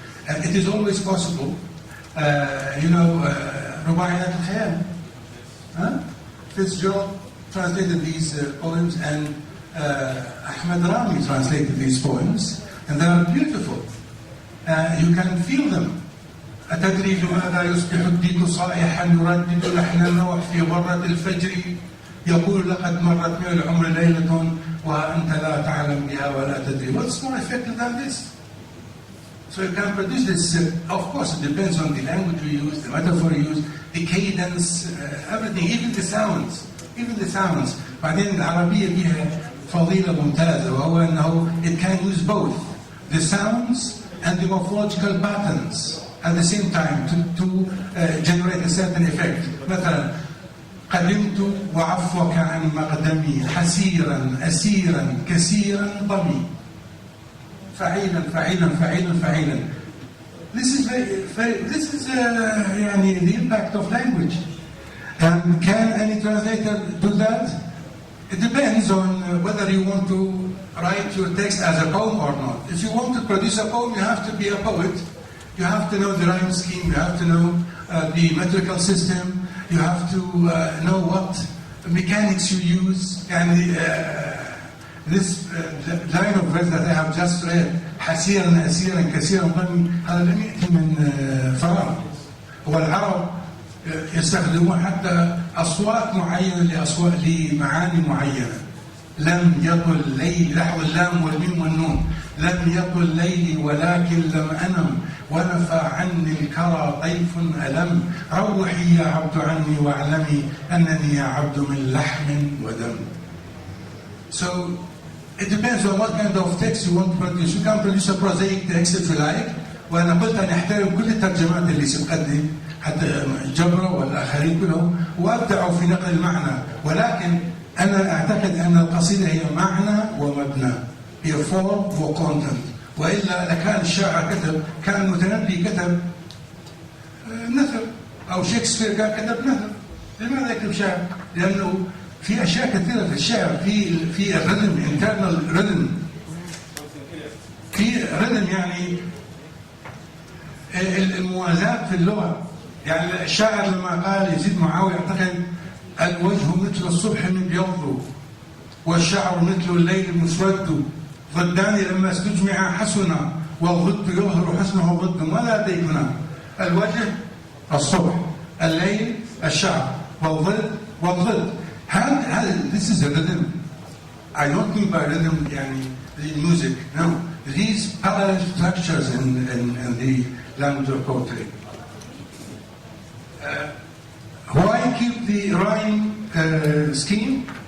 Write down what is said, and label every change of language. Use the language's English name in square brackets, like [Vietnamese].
[English] And it is always possible. [Arabic] رباعيات الخيال. [English] Fitzgerald translated these poems, and Ahmed Rami translated these poems, and they are beautiful. You can feel them. [Arabic] أتدري لماذا يصبح الديك صائحا يردد لحن النوح في غرة الفجر يقول لقد مرت من العمر ليلة وأنت لا تعلم بها ولا تدري. [English] What's more effective than this? So you can produce this, of course it depends on the language you use, the metaphor you use, the cadence, everything, even the sounds. [Arabic] بعدين العربية بها فضيلة ممتازة وهو أنه [English] it can use both the sounds and the morphological patterns at the same time to generate a certain effect. [Arabic] مثلا قدمت وعفوك عن مقدمي حسيرا أسيرا كثيرا ضمي فعيلا. [English] This is [Arabic] يعني [English] the impact of language. And can any translator do that? It depends on whether you want to write your text as a poem or not. If you want to produce a poem, you have to be a poet. You have to know the rhyme scheme, you have to know the metrical system, you have to know what mechanics you use. [Arabic] And this line of verse that I have just read, حسيرا أسيرا كثيرا ضمي، هذا لم يأتي من فراغ. هو العرب يستخدمون حتى أصوات معينة لمعاني معينة. لم يطل ليلي، لاحظ اللام والميم والنون، لم يطل ليلي ولكن لم أنم ونفى عني الكرى طيف ألم، روحي يا عبد عني واعلمي أنني يا عبد من لحم ودم. [English] So it depends on what kind of text you want to produce. You can produce a prosaic text if you like. [Arabic] وأنا قلت أن أحترم كل الترجمات اللي سبقتني حتى جبرة والآخرين كلهم وأبدعوا في نقل المعنى، ولكن أنا أعتقد أن القصيدة هي معنى ومبنى، هي form وcontent. وإلا لكان الشاعر كتب، كان المتنبي كتب نثر، أو شكسبير كان كتب نثر. لماذا يكتب شعر؟ لأنه في أشياء كثيرة في الشعر، في الرhythm internal rhythm، في rhythm يعني الموازاة في اللغة. يعني الشاعر لما قال يزيد معاوية يعتقد الوجه مثل الصبح مبيض والشعر مثل الليل مسود، ضدان لما استجمع حسنا والضد يظهر حسنه ضد، ولا ديكنا الوجه الصبح، الليل الشعر، والضد. [English] This is a rhythm. I don't mean by rhythm [Arabic] يعني [English] the music. No, these parallel structures in the language of poetry. Why keep the rhyme scheme?